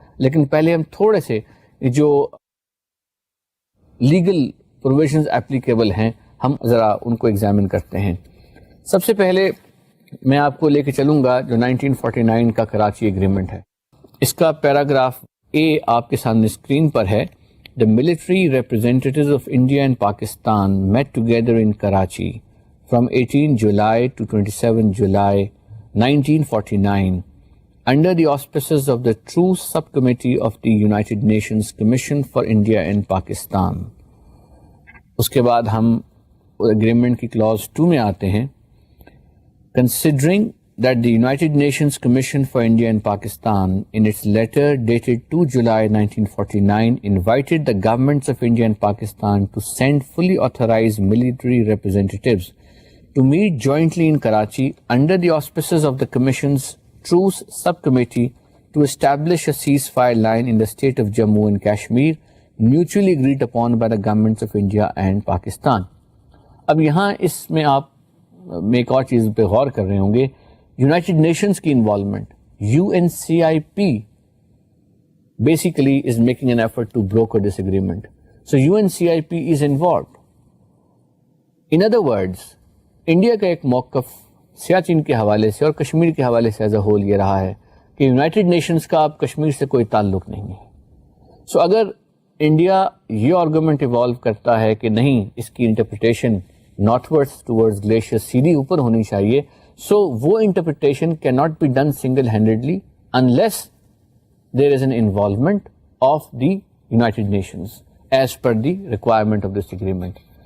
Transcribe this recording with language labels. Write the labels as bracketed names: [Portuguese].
[Urdu] لیکن پہلے ہم تھوڑے سے جو لیگل پروویژنز اپلیکیبل ہیں ہم ذرا ان کو ایگزامن کرتے ہیں. سب سے پہلے میں آپ کو لے کے چلوں گا جو 1949 کا کراچی ایگریمنٹ ہے. اس کا پیراگراف اے آپ کے سامنے اسکرین پر ہے. [English] The military representatives of India and Pakistan met together in Karachi from 18 July to 27 July 1949 under the auspices of the Truce Subcommittee of the United Nations Commission for India and Pakistan. [Urdu] اس کے بعد ہم agreement کی Claus 2 میں آتے ہیں. [English] Considering that the United Nations Commission for India and Pakistan in its letter dated 2 July 1949 invited the governments of India and Pakistan to send fully authorized military representatives to meet jointly in Karachi under the auspices of the Commission's Truce Subcommittee to establish a ceasefire line in the state of Jammu and Kashmir mutually agreed upon by the governments of India and Pakistan. [Urdu] اب یہاں اس میں آپ میں ایک اور چیز پہ غور کر رہے ہوں گے, یونائٹڈ نیشنز کی involvement, you N C I P [English] basically is making an effort to broker this agreement. So UNCIP is involved. In other words, [Urdu] India کا ایک موقف سیاچن کے حوالے سے اور کشمیر کے حوالے سے [English] as a whole [Urdu] یہ رہا ہے کہ یونائٹڈ نیشنز کا اب کشمیر سے کوئی تعلق نہیں ہے. سو اگر انڈیا یہ آرگومنٹ ایوالو کرتا ہے کہ نہیں اس کی interpretation [English] northwards towards glacier [Urdu] سیدھی اوپر ہونی چاہیے, سو وہ interpretation [English] Cannot be done single handedly unless there is an involvement of the United Nations as per the requirement of this agreement.